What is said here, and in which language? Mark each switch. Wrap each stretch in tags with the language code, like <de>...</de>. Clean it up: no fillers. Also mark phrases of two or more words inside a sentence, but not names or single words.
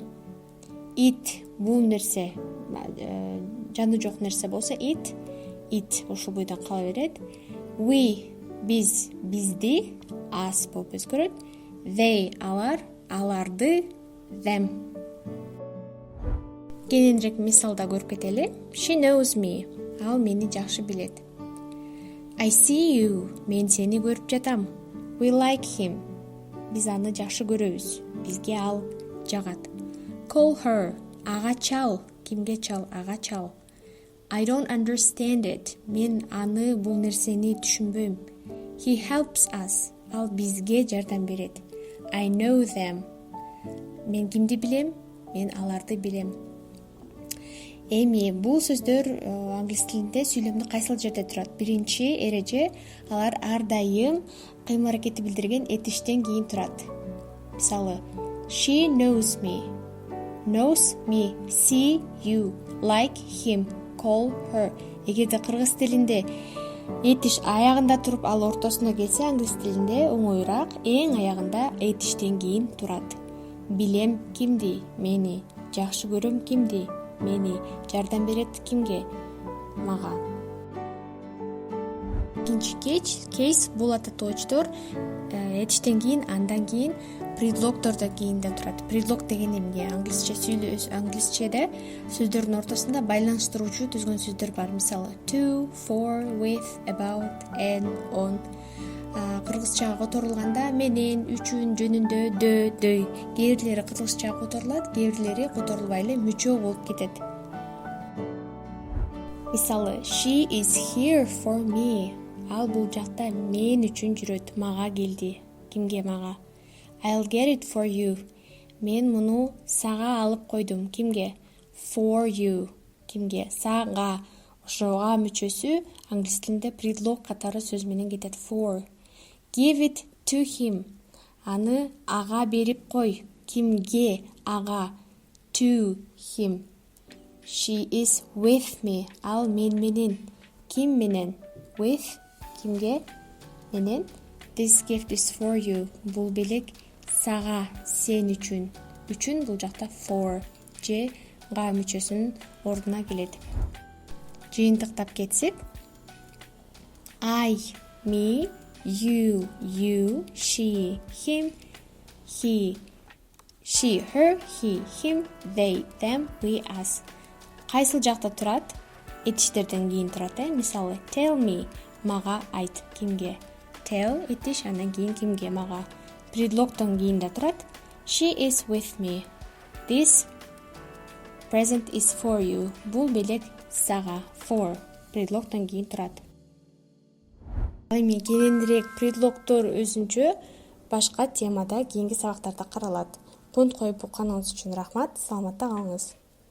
<ky>It бул нерсе, жаны жок нерсе болсо it ошол бойдон кала берет. We биз, бизди, us болуп өзгөрөт. They алар, аларды, them. Кененирээк мисалда көрүп кетели.</ky> <en>She knows me.</en> <ky>Ал мени жакшы билет.</ky> <en>I see you.</en> <ky>Мен сени көрүп жатам.</ky> <en>We like him.</en> <ky>Биз аны жакшы көрөбүз. Бизге ал жагат.</ky> <en>Call her.</en> <ky>Ага чал. Кимге чал? Ага чал.</ky> <en>I don't understand it.</en> <ky>Мен аны, бул нерсени түшүнбөйм.</ky> <en>He helps us.</en> <ky>Ал бизге жардам берет.</ky> <en>I know them.</en> <ky>Мен кимди билем? Мен аларды билем. Эми бул сөздөр англис тилинде сүйлөмдө кайсыл жерде турат? Биринчи эреже, алар ар дайым кыймыл аракетти билдирген этиштен кийин турат. Мисалы,</ky> <en>she knows me. Knows me. See you. Like him. Call her.</en> <ky>Эгерде кыргыз тилинде этиш аягында туруп, ал ортосуна келсе, англис тилинде оңоюраак эң аягында этиштен кийин турат. Билем кимди? Мени. Жакшы көрөм кимди? Мени. Жардам берет кимге? Мага. Экинчи кейс бул ата точтор этиштен кийин, андан кийин предлогтордон кийинден турат. Предлог деген эмне? Англисчеде сөздөрдүн ортосунда байланыштыруучу түзгөн сөздөр бар. Мисалы,</ky> <en>to, for, with, about, and, on.</en> <ky>Кыргызчага которулганда менен, үчүн, жөнүндө, дөй. Кээ бирлери кыргызчага которулат, кээ бирлери которулбай эле мүчө болуп кетет. Мисалы,</ky> <en>she is here for me.</en> <ky>Ал бул жакта мен үчүн жүрөт, мага келди. Кимге? Мага.</ky> <en>I'll get it for you.</en> <ky>Мен муну сага алып койдум. Кимге?</ky> <en>For you.</en> <ky>Кимге? Сага. Ошого мүчөсү англис тилинде предлог катары сөз менен кетет.</ky> <en>For. Give it to him.</en> <ky>Аны ага берип кой. Кимге? Ага.</ky> <en>To him. She is with me.</en> <ky>Ал мен менен. Ким менен? With. Кимге? Менен.</ky> <en>This gift is for you.</en> <ky>Бул белек сага, сен үчүн. Үчүн бул жакта for же га мүчөсүнүн ордуна келет. Жыйынтыктап кетсек,</ky> <en>I, me, you, she, him, he, she, her, he, him, they, them, we, us.</en> <ky>Кайсыл жакта турат? Этиштерден кийин турат, Мисалы,</ky> <en>tell me,</en> <ky>мага айт. Кимге? Tell этиш, андан кийин кимге? Мага. Предлогтон кийин да турат.</ky> <en>She is with me. This present is for you.</en> <ky>Бул белек сага. For. Предлогтон кийин турат. Эми кененирээк предлогтор өзүнчө башка темада кийинки сабактарда каралат. Конт коюп укканыңыз үчүн рахмат. Саламатта калыңыз.</ky>